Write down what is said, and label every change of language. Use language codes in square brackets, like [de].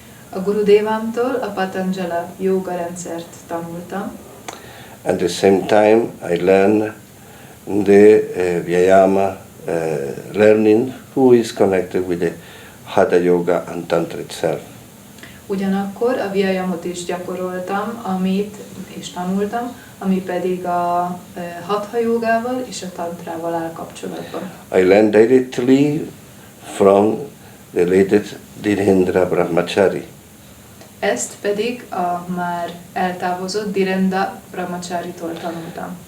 [hu] A Gurudévámtól a Patanjali yoga rendszert tanultam. [en] At the same time I learned the Vyayama learning, who is connected with the Hatha yoga and Tantra itself. [hu] Ugyanakkor a Vyayamot is gyakoroltam, és tanultam, ami pedig a Hatha jogával és a Tantrával áll kapcsolatban. [en] I learned directly from the late Dhirendra Brahmachari. [hu] Ezt pedig a már eltávozott Dhirendra Brahmacharitól tanultam.